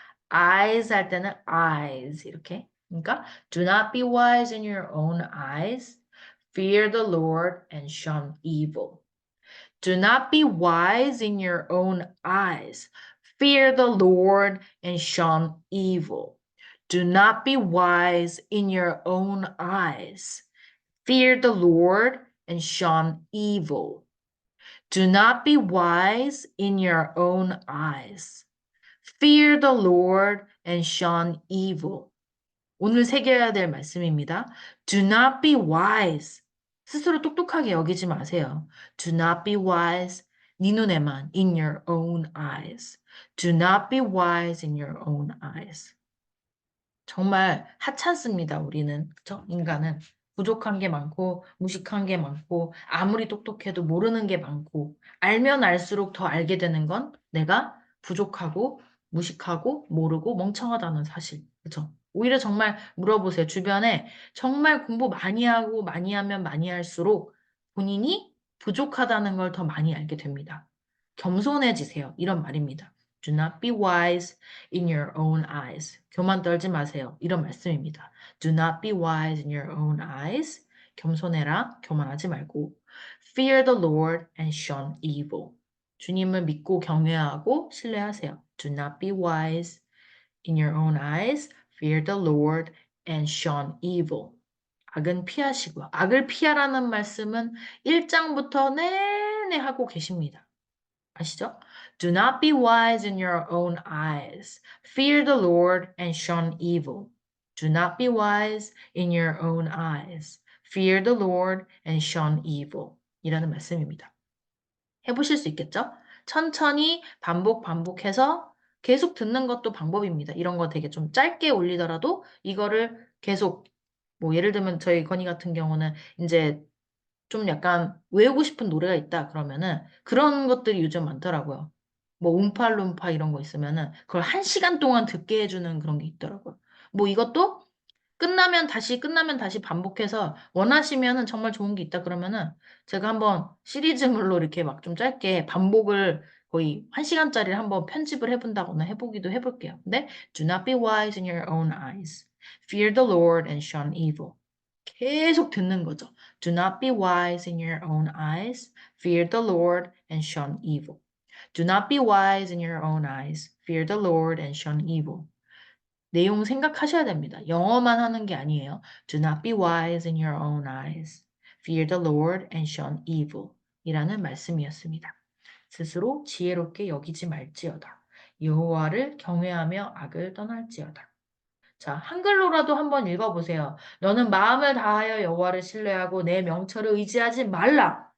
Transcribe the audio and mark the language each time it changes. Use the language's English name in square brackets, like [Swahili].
[Korean] Eyes 할 때는 eyes. 이렇게. [English] 그러니까 do not be wise in your own eyes. Fear the Lord and shun evil. Do not be wise in your own eyes. Fear the Lord and shun evil. Do not be wise in your own eyes. Fear the Lord and shun evil. Do not be wise in your own eyes. Fear the Lord and shun evil. [Korean] 오늘 새겨야 될 말씀입니다. [English] Do not be wise. [Korean] 스스로 똑똑하게 여기지 마세요. [English] Do not be wise. [Korean] 네 눈에만 [English] in your own eyes. Do not be wise in your own eyes. [Korean] 정말 하찮습니다. 우리는 그쵸? 인간은 부족한 게 많고, 무식한 게 많고, 아무리 똑똑해도 모르는 게 많고, 알면 알수록 더 알게 되는 건 내가 부족하고, 무식하고, 모르고, 멍청하다는 사실. 그쵸? 오히려 정말 물어보세요. 주변에 정말 공부 많이 하고, 많이 하면 많이 할수록 본인이 부족하다는 걸 더 많이 알게 됩니다. 겸손해지세요. 이런 말입니다. [English] Do not be wise in your own eyes. [Korean] 교만 떨지 마세요. 이런 말씀입니다. [English] Do not be wise in your own eyes. [Korean] 겸손해라. 교만하지 말고. [English] Fear the Lord and shun evil. [Korean] 주님을 믿고 경외하고 신뢰하세요. [English] Do not be wise in your own eyes. Fear the Lord and shun evil. [Korean] 악은 피하시고. 악을 피하라는 말씀은 1장부터 내내 하고 계십니다. 아시죠? [English] Do not be wise in your own eyes. Fear the Lord and shun evil. Do not be wise in your own eyes. Fear the Lord and shun evil. [Korean] 이라는 말씀입니다. 해보실 수 있겠죠? 천천히 반복해서 계속 듣는 것도 방법입니다. 이런 거 되게 좀 짧게 올리더라도 이거를 계속 뭐 예를 들면 저희 건희 같은 경우는 이제 좀 약간 외우고 싶은 노래가 있다 그러면은 그런 것들이 요즘 많더라고요. 뭐 움팔룸파 이런 거 있으면은 그걸 1시간 동안 듣게 해주는 그런 게 있더라고요. 뭐 이것도 끝나면 다시 반복해서 원하시면은 정말 좋은 게 있다 그러면은 제가 한번 시리즈물로 이렇게 막 좀 짧게 반복을 거의 1시간짜리를 한번 편집을 해본다거나 해보기도 해볼게요. 근데 [English] do not be wise in your own eyes. Fear the Lord and shun evil. [Korean] 계속 듣는 거죠. [English] Do not be wise in your own eyes. Fear the Lord and shun evil. Do not be wise in your own eyes. Fear the Lord and shun evil. [Korean] 내용 생각하셔야 됩니다. 영어만 하는 게 아니에요. [English] Do not be wise in your own eyes. Fear the Lord and shun evil. [Korean] 이라는 말씀이었습니다. 스스로 지혜롭게 여기지 말지어다. 여호와를 경외하며 악을 떠날지어다. 자, 한글로라도 한번 읽어보세요. 너는 마음을 다하여 여호와를 신뢰하고 내 명철을 의지하지 말라.